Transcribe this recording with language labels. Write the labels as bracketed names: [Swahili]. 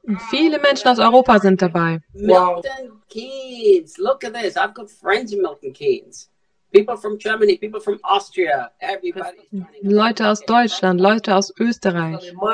[German] Viele Menschen aus Europa sind dabei. [English] Milton Keynes. Look at this. I've got friends in Milton Keynes. People from Germany, people from Austria, everybody. [German] Leute aus Deutschland, Leute aus Österreich.